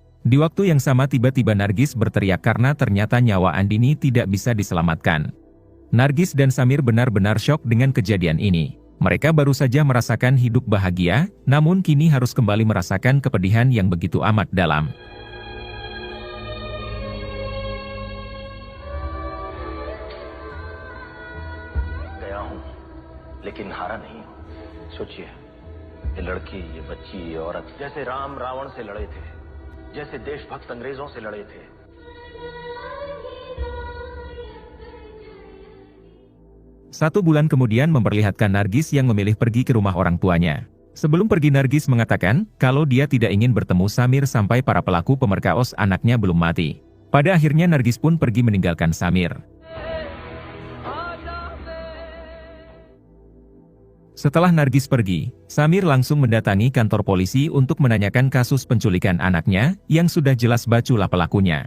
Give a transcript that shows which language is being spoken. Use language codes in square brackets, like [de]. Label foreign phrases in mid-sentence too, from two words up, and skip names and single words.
[id] Di waktu yang sama tiba-tiba Nargis berteriak karena ternyata nyawa Andini tidak bisa diselamatkan. Nargis dan Samir benar-benar syok dengan kejadian ini. Mereka baru saja merasakan hidup bahagia, namun kini harus kembali merasakan kepedihan yang begitu amat dalam. [hi] गया हूं, लेकिन हारा नहीं। सोचिए, ये लड़की, ये बच्ची, ये औरत जैसे राम रावण से लड़े थे, जैसे देशभक्त अंग्रेजों से लड़े थे। [id] Satu bulan kemudian memperlihatkan Nargis yang memilih pergi ke rumah orang tuanya. Sebelum pergi Nargis mengatakan, kalau dia tidak ingin bertemu Samir sampai para pelaku pemerkaos anaknya belum mati. Pada akhirnya Nargis pun pergi meninggalkan Samir. Setelah Nargis pergi, Samir langsung mendatangi kantor polisi untuk menanyakan kasus penculikan anaknya, yang sudah jelas Bacu lah pelakunya.